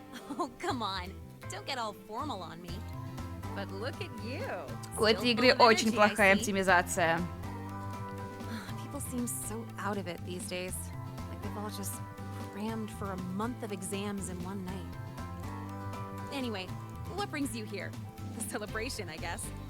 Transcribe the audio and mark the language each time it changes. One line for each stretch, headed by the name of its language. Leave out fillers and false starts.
English: Oh, come on. Don't get all formal on me. But look at you.
Russian: У этой игры очень плохая оптимизация.
English: People seem so out of it these days. Like they've all just crammed for a month of exams in one night. Anyway, what brings you here? The celebration, I guess.